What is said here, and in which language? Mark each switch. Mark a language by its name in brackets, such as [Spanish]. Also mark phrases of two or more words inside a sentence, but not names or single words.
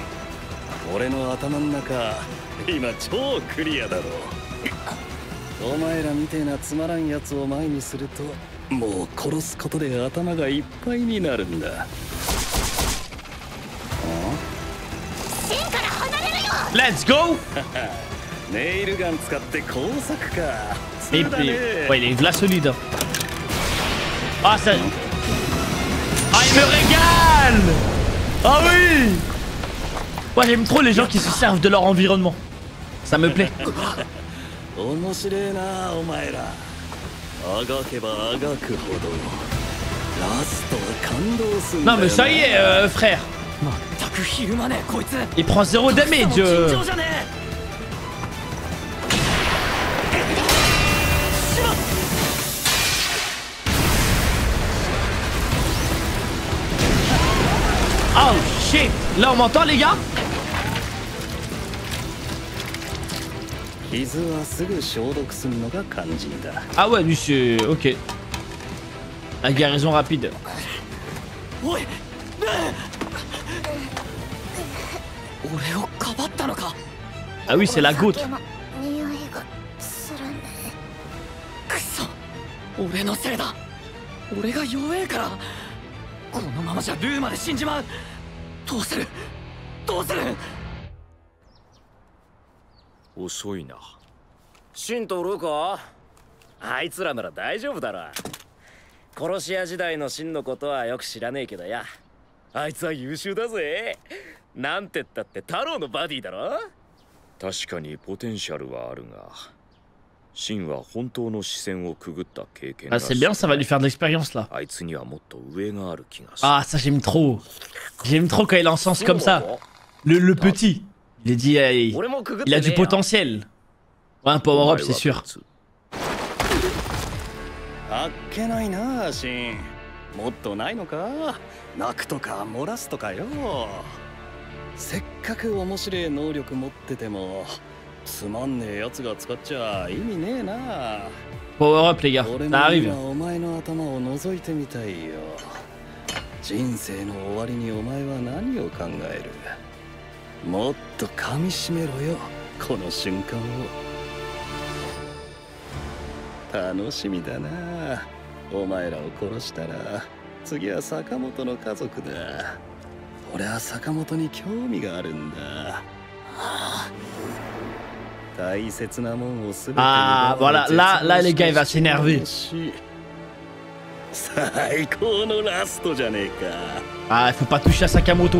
[Japanese] 俺の頭の中今超クリアだろ。お前らみてえなつまらんやつを前にするともう殺すことで頭がいっぱいになるんだ。線から離れるよ。 [English] Let's go. [Japanese] ネイルガン使って工作か。 [French] Et [Japanese] そうだね。 [French] puis, ouais, il est là solide. Ah, ça. Ah, il me régale. Ah oui. Moi, j'aime trop les gens qui se servent de leur environnement. Ça me plaît. [Japanese] 面白えなお前ら。あがけばあがくほどラストは感動するんだ [French] Non, [Japanese] よな。 [French] mais ça y est, frère. [Japanese] 全くひるまねえこいつ。 [French] Il prend 0 damage. [Japanese] 緊張じゃねえ。 [English] Oh shit. [French] Là, on m'entend, les gars? [Japanese] 傷はすぐ消毒するのが肝心だ。 [French] Ah ouais, lui, c'est... Ok. La guérison rapide. [Japanese] おい。俺をかばったのか。 [French] Ah oui, c'est la goutte. [Japanese] 匂いがするね。くそ。俺のせいだ。俺が弱えから。このままじゃルーまで死んじまう。どうする。どうする。遅いな。シンとルカ、あいつらなら大丈夫だろ。殺し屋時代のシンのことはよく知らねえけどや、あいつは優秀だぜ。なんてったって太郎のバディだろ。確かにポテンシャルはあるが、シンは本当の視線をくぐった経験 [French] Ah, c'est bien, ça va lui faire de l'expérience, là. [Japanese] あいつにはもっと上がある気がする。 [French] Ah, ça, j'aime trop. J'aime trop quand il encense comme ça. Le petit. Il est dit, il a du potentiel. Ouais, un power-up, c'est sûr. [Japanese] あっけないなシン。もっとないのか。泣くとか漏らすとかよ。せっかく面白い能力持っててもつまんねえやつが使っちゃ意味ねえな。 [French] Power-up, les gars. [Japanese] 俺 [French] Ça [Japanese] も [French] arrive. [Japanese] 今お前の頭を覗いてみたいよ。人生の終わりにお前は何を考える。もっと噛みしめろよ、この瞬間を。楽しみだな。お前らを殺したら次は坂本の家族だ。俺は坂本に興味があるんだ。大切なもんをすべて。 [French] Ah, voilà. Là, les gars, il va s'énerver. [Japanese] 最高のラストじゃねえか。 [French] Ah, il faut pas toucher à Sakamoto.